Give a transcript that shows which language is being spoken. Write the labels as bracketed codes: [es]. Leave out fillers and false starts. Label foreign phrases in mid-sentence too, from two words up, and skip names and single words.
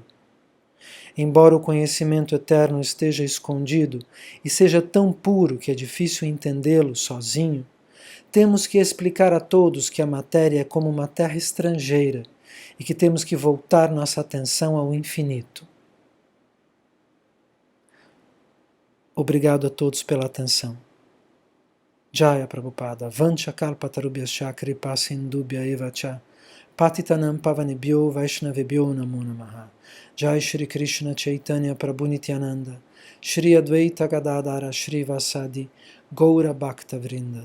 [pt] Embora o conhecimento eterno esteja escondido e seja tão puro que é difícil entendê-lo sozinho, temos que explicar a todos que a matéria é como uma terra estrangeira e que temos que voltar nossa atenção ao infinito. Obrigado a todos pela atenção. [sa] जय प्रभुपाद, वाञ्छा कल्पतरुभ्यश्च कृपा सिन्धुभ्य एव च, पतितानां पावनेभ्यो वैष्णवेभ्यो नमो नमः. जय श्री कृष्ण चैतन्य प्रभु नित्यानन्द, श्री अद्वैत गदाधर श्री वासादि, गौर भक्त वृन्द.